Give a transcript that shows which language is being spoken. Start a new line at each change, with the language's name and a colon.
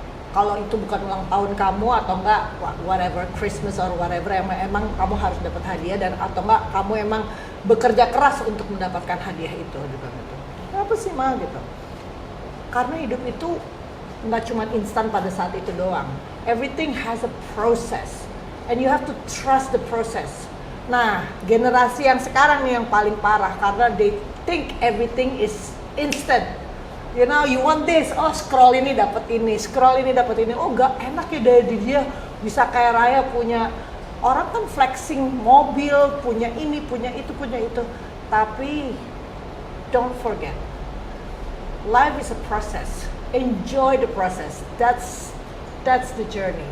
Indonesian: Kalau itu bukan ulang tahun kamu atau enggak
English: whatever, Christmas or whatever,
Indonesian: emang kamu harus dapat hadiah, dan atau enggak kamu emang bekerja keras untuk mendapatkan hadiah itu, gitu. Apa sih mah gitu? Karena hidup itu nggak cuma instan pada saat itu doang.
English: Everything has a process and you have to trust the process.
Indonesian: Nah, generasi yang sekarang nih yang paling parah karena
English: they think everything is instant. You know, you want this, oh
Indonesian: scroll ini dapat ini,
English: scroll ini dapat ini.
Indonesian: Oh, gak enak ya dari dia bisa kaya raya, punya orang kan flexing mobil, punya ini, punya itu, punya itu. Tapi
English: don't forget, life is a process. Enjoy the process. That's the journey.